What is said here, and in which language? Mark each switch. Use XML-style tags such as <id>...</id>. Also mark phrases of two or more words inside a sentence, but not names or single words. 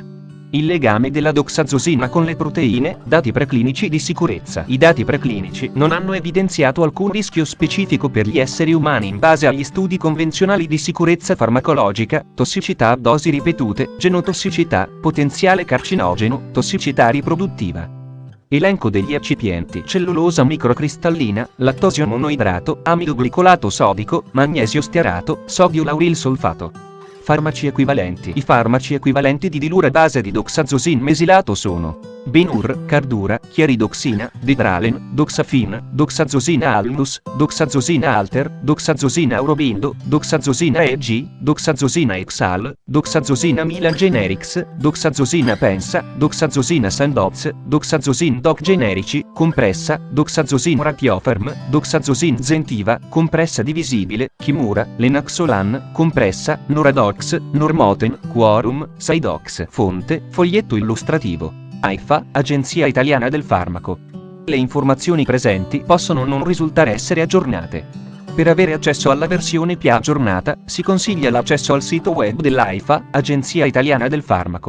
<it>Il legame della doxazosina con le proteine, dati preclinici di sicurezza. I dati preclinici non hanno evidenziato alcun rischio specifico per gli esseri umani in base agli studi convenzionali di sicurezza farmacologica, tossicità a dosi ripetute, genotossicità, potenziale carcinogeno, tossicità riproduttiva. Elenco degli eccipienti: cellulosa microcristallina, lattosio monoidrato, amido glicolato sodico, magnesio stearato, sodio lauril solfato. Farmaci equivalenti. I farmaci equivalenti di Dilur a base di doxazosin mesilato sono Benur, Cardura, Chiaridoxina, Dedralen, Doxafin, Doxazosina Alnus, Doxazosina Alter, Doxazosina Aurobindo, Doxazosina EG, Doxazosina Exal, Doxazosina Milan Generics, Doxazosina Pensa, Doxazosina Sandoz, Doxazosin Doc Generici, compressa, Doxazosin Ratiofarm, Doxazosin Zentiva, compressa divisibile, Kimura, Lenaxolan, compressa, Noradox, Normoten, Quorum, Sidox. Fonte, foglietto illustrativo. AIFA, Agenzia Italiana del Farmaco. Le informazioni presenti possono non risultare essere aggiornate. Per avere accesso alla versione più aggiornata, si consiglia l'accesso al sito web dell'AIFA, Agenzia Italiana del Farmaco.</it>